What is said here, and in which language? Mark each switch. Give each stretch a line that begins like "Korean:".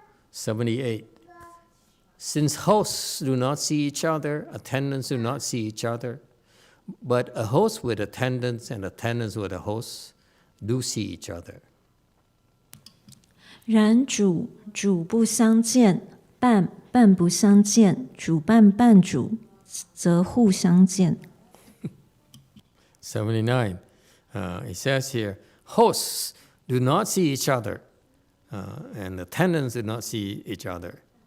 English: '78. Since hosts do not see each other, attendants do not see each other, But a host with attendants and attendants with a host do see each other.
Chinese: 然主不相见，伴不相见，主伴主则互相见。
English: 79. It says here, hosts do not see each other, and attendants do not see each other.